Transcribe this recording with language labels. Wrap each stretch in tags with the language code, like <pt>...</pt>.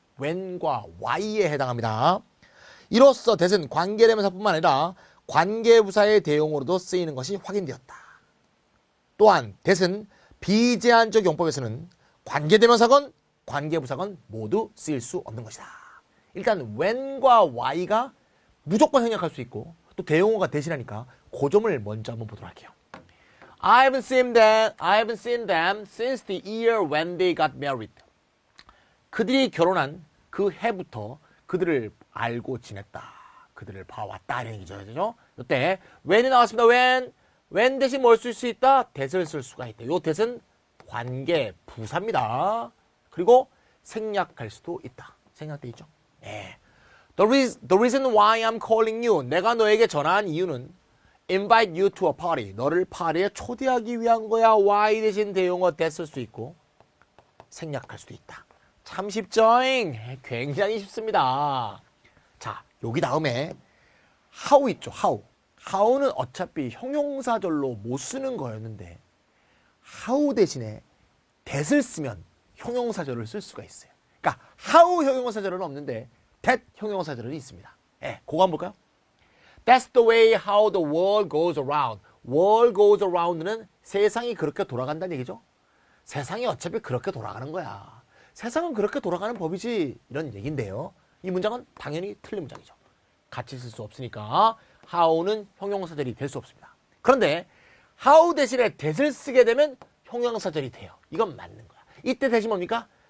<ko>when과 y에 해당합니다. 이로써 that은 관계대명사뿐만 아니라 관계부사의 대용어로도 쓰이는 것이 확인되었다. 또한 that은 비제한적 용법에서는 관계대명사건 관계부사건 모두 쓰일 수 없는 것이다. 일단 when과 y가 무조건 생략할 수 있고 또 대용어가 대신하니까 그 점을 먼저 한번 보도록 할게요.</ko> <en>I haven't seen them since the year when they got married.</en> <ko>그들이 결혼한 그 해부터 그들을 알고 지냈다. 그들을 봐왔다. 이런 얘기죠. 이때 when이 나왔습니다. when 대신 뭘 쓸 수 있다? that을 쓸 수가 있다. 요 that은 관계 부사입니다. 그리고 생략할 수도 있다. 생략돼 있죠. 네.</ko> <en>The reason why I'm calling you.</en> <ko>내가 너에게 전화한 이유는</ko> <en>invite you to a party.</en> <ko>너를 파티에 초대하기 위한 거야. why 대신 대용어 that 쓸 수 있고 생략할 수도 있다. 참 쉽죠? 굉장히 쉽습니다. 자, 여기 다음에 how 있죠. how는 어차피 형용사절로 못 쓰는 거였는데 how 대신에 that을 쓰면 형용사절을 쓸 수가 있어요. 그러니까 how 형용사절은 없는데 that 형용사절은 있습니다. 예, 그거 한번 볼까요?</ko> <en>That's the way how the world goes around.</en> <ko>world goes around는 세상이 그렇게 돌아간다는 얘기죠. 세상이 어차피 그렇게 돌아가는 거야. 세상은 그렇게 돌아가는 법이지. 이런 얘기인데요. 이 문장은 당연히 틀린 문장이죠. 같이 쓸 수 없으니까 how는 형용사절이 될 수 없습니다. 그런데 how 대신에 that을 쓰게 되면 형용사절이 돼요. 이건 맞는 거야. 이때 대신 뭡니까?</ko>